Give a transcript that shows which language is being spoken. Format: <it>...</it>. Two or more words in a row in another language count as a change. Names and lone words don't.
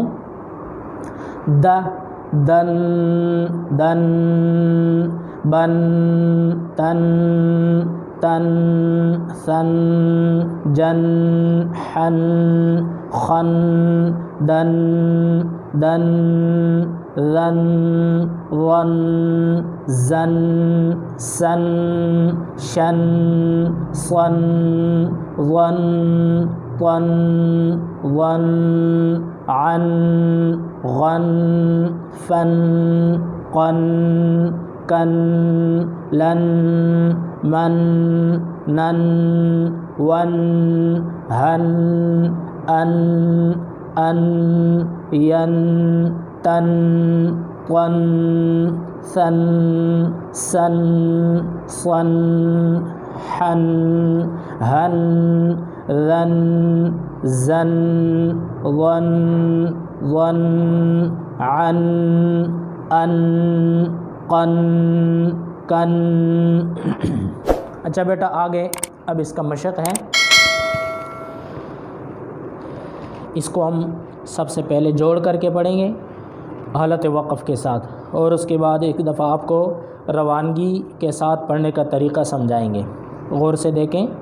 <ar>د دن دن بن تن تن سن جن حن خن دن دن ذن ون زن سن شن صن ون طن ون عن غن فن قن کن لن من نن ون ہن ان ین تن طن سن سن صن حن ہن ذن زن ون ون عن ان قن کن۔</ar> <ur>اچھا بیٹا آگے اب اس کا مشق ہے، اس کو ہم سب سے پہلے جوڑ کر کے پڑھیں گے حالت وقف کے ساتھ، اور اس کے بعد ایک دفعہ آپ کو روانگی کے ساتھ پڑھنے کا طریقہ سمجھائیں گے، غور سے دیکھیں۔</ur>